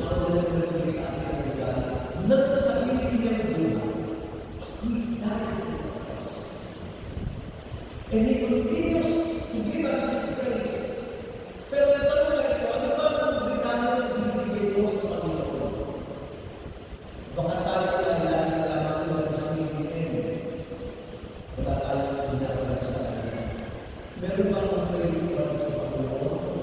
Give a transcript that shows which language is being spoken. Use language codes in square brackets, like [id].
[tl] niya nagbibigay sa atin ng regalo. Nagsarili niyang buhay. [en] He died for us. And He continues to give us His grace. [tl] Pero ito naman ito, ano ba ang regalo na binibigay mo sa Panginoon? Baka tayo ay lagi na lamang kung nag-singin. Wala tayong binabalag sa kanya. Meron ba akong pwede ipalag sa Panginoon?